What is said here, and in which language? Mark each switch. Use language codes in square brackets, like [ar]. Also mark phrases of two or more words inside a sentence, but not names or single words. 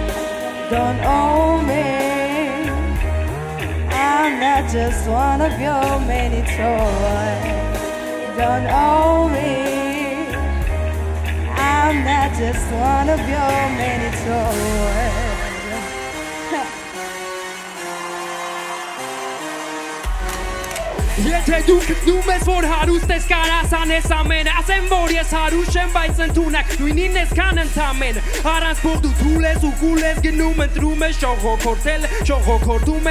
[en] Don't own me. I'm not just one of your many toys. Don't own me. I'm not just one of your many toys. [hy] Եթե դու գտնում ես որ հարուստ ես կարաս անես ամենը ասեմ որ ես հարուստ եմ բայց ընդունակ նույնին ես քան ընդամենը առանց փող դու թուլ ես ու կուլ ես գնում ընտրում ես շողոքորտել շողոքորտում